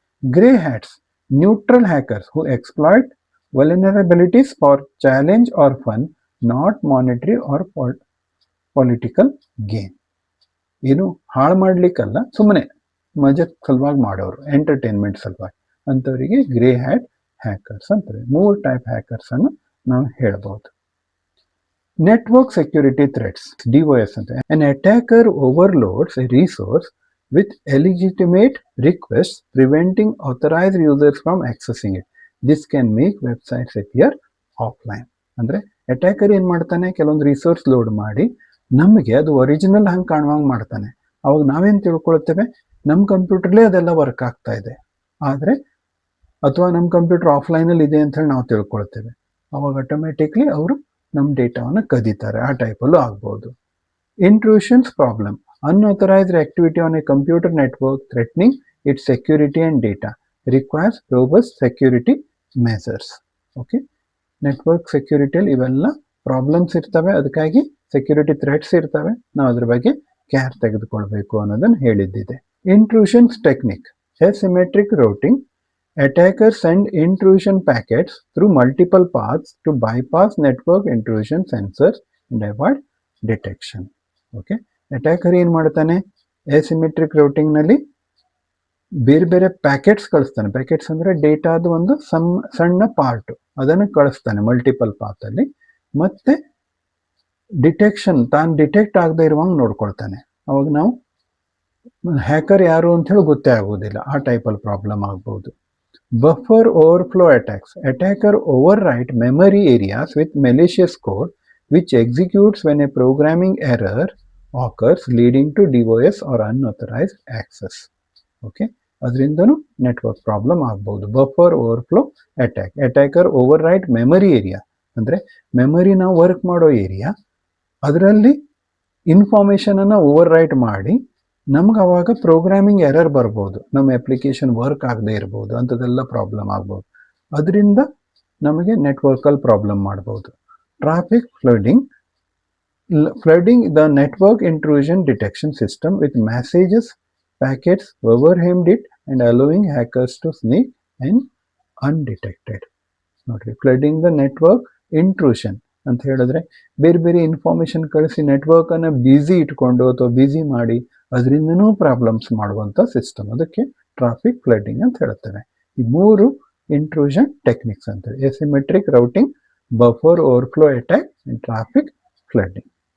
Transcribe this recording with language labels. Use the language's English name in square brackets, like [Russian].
[English] Grey hats neutral hackers who exploit vulnerabilities for challenge or fun, not monetary or political gain. [Kannada] ಏನು ಹಾಳು ಮಾಡ್ಲಿಕ್ಕಲ್ಲ, ಸುಮ್ಮನೆ ಮಜಾ ಸಲುವಾಗಿ ಮಾಡೋರು, ಎಂಟರ್ಟೈನ್ಮೆಂಟ್ ಸಲುವಾಗಿ, ಅಂತವರಿಗೆ ಗ್ರೇ ಹ್ಯಾಟ್ ಹ್ಯಾಕರ್ಸ್ ಅಂತಾರೆ. 3 ಟೈಪ್ ಹ್ಯಾಕರ್ಸ್ ಅನ್ನು ನಾವು ಹೇಳ್ಬಹುದು. ನೆಟ್ವರ್ಕ್ ಸೆಕ್ಯೂರಿಟಿ ಥ್ರೆಟ್ಸ್, DOS ಅಂತ. [English] An attacker overloads a resource with illegitimate requests, preventing authorized users from accessing it. This can make websites appear offline. [Kannada] ಅಂದ್ರೆ ಅಟ್ಯಾಕರ್ ಏನ್ ಮಾಡ್ತಾನೆ, ಕೆಲವೊಂದು ರಿಸೋರ್ಸ್ ಲೋಡ್ ಮಾಡಿ ನಮಗೆ ಅದು ಒರಿಜಿನಲ್ ಹಂಗೆ ಕಾಣುವಂಗೆ ಮಾಡ್ತಾನೆ. ಅವಾಗ ನಾವೇನು ತಿಳ್ಕೊಳ್ತೇವೆ, ನಮ್ಮ ಕಂಪ್ಯೂಟರ್ಲೇ ಅದೆಲ್ಲ ವರ್ಕ್ ಆಗ್ತಾ ಇದೆ, ಆದರೆ ಅಥವಾ ನಮ್ಮ ಕಂಪ್ಯೂಟರ್ ಆಫ್ಲೈನಲ್ಲಿ ಇದೆ ಅಂತ ಹೇಳಿ ನಾವು ತಿಳ್ಕೊಳ್ತೇವೆ. ಅವಾಗ ಆಟೋಮೆಟಿಕ್ಲಿ ಅವರು ನಮ್ಮ ಡೇಟಾವನ್ನು ಕದೀತಾರೆ. ಆ ಟೈಪಲ್ಲೂ ಆಗ್ಬೋದು. [English] Intrusions problem. Unauthorised activity on a computer network threatening its security and data requires robust security measures. [Kannada] Okay, network ಸೆಕ್ಯೂರಿಟಿಯಲ್ಲಿ ಇವೆಲ್ಲ ಪ್ರಾಬ್ಲಮ್ಸ್ ಇರ್ತವೆ, ಅದಕ್ಕಾಗಿ ಸೆಕ್ಯೂರಿಟಿ ಥ್ರೆಟ್ಸ್ ಇರ್ತವೆ. ನಾವು ಅದ್ರ ಬಗ್ಗೆ ಕೇರ್ ತೆಗೆದುಕೊಳ್ಬೇಕು ಅನ್ನೋದನ್ನ ಹೇಳಿದ್ದಿದೆ. [English] Intrusions technique. Asymmetric routing. Attackers send intrusion packets through multiple paths to bypass network intrusion sensors and avoid detection. Okay. [Kannada] Attacker ಏನು ಮಾಡ್ತಾನೆ, ಎಸಿಮೆಟ್ರಿಕ್ ರೂಟಿಂಗ್ನಲ್ಲಿ ಬೇರೆ ಬೇರೆ ಪ್ಯಾಕೆಟ್ಸ್ ಕಳಿಸ್ತಾನೆ. ಪ್ಯಾಕೆಟ್ಸ್ ಅಂದರೆ ಡೇಟಾದ ಒಂದು ಸಣ್ಣ ಪಾರ್ಟ್, ಅದನ್ನು ಕಳಿಸ್ತಾನೆ ಮಲ್ಟಿಪಲ್ ಪಾತಲ್ಲಿ. ಮತ್ತೆ ಡಿಟೆಕ್ಷನ್, ತಾನು ಡಿಟೆಕ್ಟ್ ಆಗದೆ ಇರುವಂಗೆ ನೋಡ್ಕೊಳ್ತಾನೆ. ಅವಾಗ ನಾವು ಹ್ಯಾಕರ್ ಯಾರು ಅಂತ ಹೇಳಿ ಗೊತ್ತೇ ಆಗೋದಿಲ್ಲ. ಆ ಟೈಪಲ್ಲಿ ಪ್ರಾಬ್ಲಮ್ ಆಗ್ಬೋದು. Buffer overflow attacks. [English] Attacker overwrite memory areas with malicious code which executes when a programming error occurs leading to DOS or unauthorized access. [Kannada] Okay, ಅದರಿಂದನೂ network problem ಆಗ್ಬೋದು. Buffer overflow attack. Attacker ಓವರ್ರೈಟ್ memory area ಅಂದರೆ memory ನಾವು work ಮಾಡೋ area, ಅದರಲ್ಲಿ ಇನ್ಫಾರ್ಮೇಷನನ್ನು ಓವರ್ರೈಟ್ ಮಾಡಿ ನಮ್ಗೆ ಅವಾಗ programming error ಬರ್ಬೋದು, ನಮ್ಮ ಅಪ್ಲಿಕೇಶನ್ ವರ್ಕ್ ಆಗದೆ ಇರ್ಬೋದು, ಅಂಥದ್ದೆಲ್ಲ ಪ್ರಾಬ್ಲಮ್ ಆಗ್ಬೋದು. ಅದರಿಂದ ನಮಗೆ ನೆಟ್ವರ್ಕಲ್ಲಿ ಪ್ರಾಬ್ಲಮ್ ಮಾಡ್ಬೋದು. [English] Traffic flooding. Flooding the network intrusion detection system with messages, packets, overwhelmed it and allowing hackers to sneak in undetected. [Kannada] ನೋಡ್ರಿ, [English] flooding the network intrusion [Kannada] ಅಂತ ಹೇಳಿದ್ರೆ ಬೇರೆ ಬೇರೆ ಇನ್ಫಾರ್ಮೇಶನ್ ಕಳಿಸಿ ನೆಟ್ವರ್ಕನ್ನು ಬ್ಯುಸಿ ಇಟ್ಕೊಂಡು ಅಥವಾ ಬ್ಯುಸಿ ಮಾಡಿ ಅದರಿಂದನೂ ಪ್ರಾಬ್ಲಮ್ಸ್ ಮಾಡುವಂಥ ಸಿಸ್ಟಮ್, ಅದಕ್ಕೆ ಟ್ರಾಫಿಕ್ ಫ್ಲಡಿಂಗ್ ಅಂತ ಹೇಳ್ತಾರೆ. ಈ 3 ಇಂಟ್ರೂಷನ್ ಟೆಕ್ನಿಕ್ಸ್ ಅಂತೇಳಿ: ಎಸಿಮೆಟ್ರಿಕ್ ರೌಟಿಂಗ್, buffer overflow attack and traffic flooding.